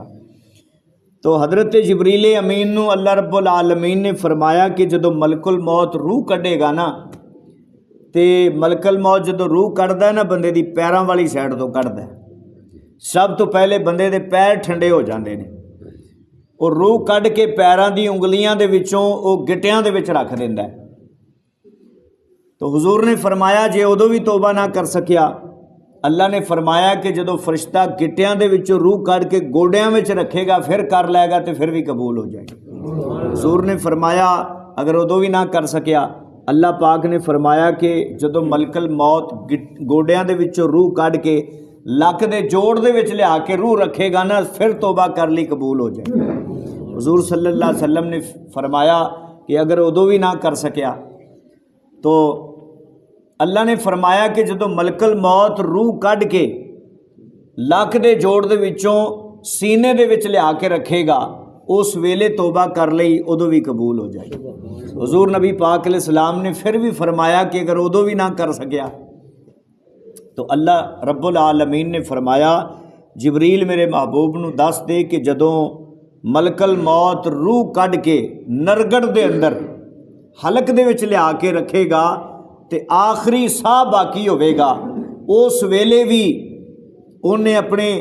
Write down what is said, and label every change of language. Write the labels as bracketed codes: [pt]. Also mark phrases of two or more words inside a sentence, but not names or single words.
[pa] تو حضرت جبریل امین نو اللہ رب العالمین نے فرمایا کہ جدو ملک الموت روح کڈے گا نا، تے ملک الموت جدو روح کڈدا ہے نا بندے دی پیراں والی سائڈ تو کڈدا ہے، سب تو پہلے بندے دے پیر ٹھنڈے ہو جاندے نے، اور روح کڈ کے پیراں دی انگلیاں دے وچوں او گٹیاں دے وچ رکھ دیندا ہے۔ تو حضور نے فرمایا جے ادو بھی توبہ نہ کر سکیا، اللہ نے فرمایا کہ جدو فرشتہ گٹیاں دے وچوں روح کڈ کے گوڈیاں وچ رکھے گا پھر کر لے گا تے پھر بھی قبول ہو جائے گا۔ حضور نے فرمایا اگر ادو بھی نہ کر سکیا، اللہ پاک نے فرمایا کہ جدو ملک الموت گوڈیاں دے وچوں روح کڈ کے لک دے جوڑ دے وچ لیا کے روح رکھے گا نا پھر توبہ کر لی قبول ہو جائے گا۔ حضور [ar] صلی اللہ علیہ وسلم [pa] نے فرمایا کہ اگر ادو بھی نہ کر سکیا تو اللہ نے فرمایا کہ جدو ملک الموت روح کڈ کے لک دے جوڑ دے وچوں سینے دے وچ لیا کے رکھے گا اس ویلے توبہ کر لئی ادو بھی قبول ہو جائے گی۔ حضور نبی پاک [ar] علیہ السلام [pa] نے پھر بھی فرمایا کہ اگر ادو بھی نہ کر سکیا تو اللہ رب العالمین نے فرمایا جبریل میرے محبوب نو دس دے کہ جدوں ملک الموت روح کڈ کے نرگڑ دے اندر حلق دے وچ لیا کے رکھے گا تے آخری ساہ باقی ہوئے گا، اس ویلے بھی انہیں اپنے